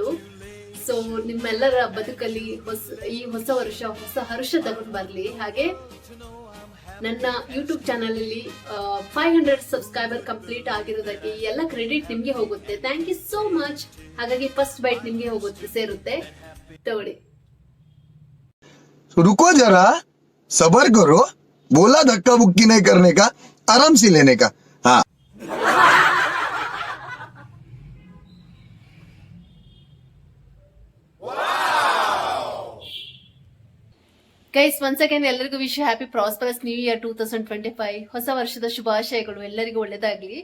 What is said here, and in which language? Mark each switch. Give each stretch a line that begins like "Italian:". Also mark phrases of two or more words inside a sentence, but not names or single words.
Kannada: ಸೊ ನಿಮ್ಮೆಲ್ಲರ ಬದುಕಲ್ಲಿ ಈ ಹೊಸ ವರ್ಷ ಹೊಸ ಹರ್ಷ ತಗೊಂಡು ಬರ್ಲಿ. ಹಾಗೆ ನನ್ನ ಯೂಟ್ಯೂಬ್ ಚಾನಲ್ ಅಲ್ಲಿ 500
English: subscriber complete
Kannada: ಆಗಿರೋದಕ್ಕೆ ಎಲ್ಲ ಕ್ರೆಡಿಟ್ ನಿಮ್ಗೆ ಹೋಗುತ್ತೆ.
English: thank you so much.
Kannada: ಹಾಗಾಗಿ
English: first bite
Kannada: ನಿಮ್ಗೆ ಸೇರುತ್ತೆ, ತಗೊಳ್ಳಿ.
Hindi: रुको जरा, सबर करो. बोला धक्का बुक्की नहीं करने का, आराम से लेने का. हाँ.
English: guys, once again
Kannada: ಎಲ್ಲರಿಗೂ
English: wish happy prosperous new year 2025.
Kannada: ಹೊಸ ವರ್ಷದ ಶುಭಾಶಯಗಳು, ಎಲ್ಲರಿಗೂ ಒಳ್ಳೇದಾಗ್ಲಿ.